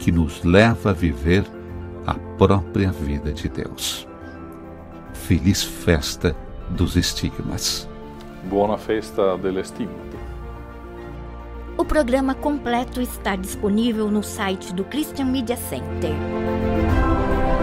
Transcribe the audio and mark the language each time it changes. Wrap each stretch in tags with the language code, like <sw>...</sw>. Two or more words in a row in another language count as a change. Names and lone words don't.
<pt>que nos leva a viver a própria vida de Deus. Feliz festa dos estigmas.</pt> <it>Buona festa delle stigmati.</it> <pt>O programa completo está disponível no site do Christian Media Center.</pt>